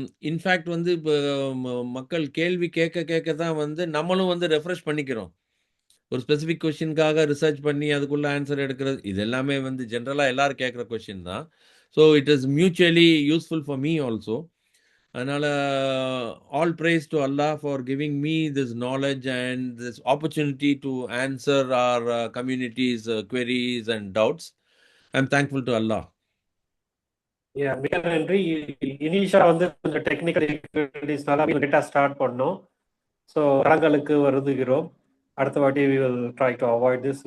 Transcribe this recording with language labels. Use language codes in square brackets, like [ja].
[en] In fact [ta] வந்து மக்கள் கேள்வி கேட்க தான் வந்து நம்மளும் வந்து ரெஃப்ரெஷ் பண்ணிக்கிறோம். ஒரு ஸ்பெசிஃபிக் கொஸ்டினுக்காக ரிசர்ச் பண்ணி அதுக்குள்ள ஆன்சர் எடுக்கிறது இது எல்லாமே வந்து ஜென்ரலாக எல்லாரும் கேட்குற கொஸ்டின் தான். [en] So it is mutually useful for me also. அதனால் all praise to Allah for giving me this knowledge and this opportunity to answer our community's queries and doubts. I'm thankful to Allah. [ta] மிக நன்றி. இனிஷியா வந்து கொஞ்சம் technical டிஃபிகல்டிஸ்னால லேட்டாக start பண்ணோம். So தரங்களுக்கு வருதுகிறோம். அடுத்த வாட்டி [en] we will try to avoid this.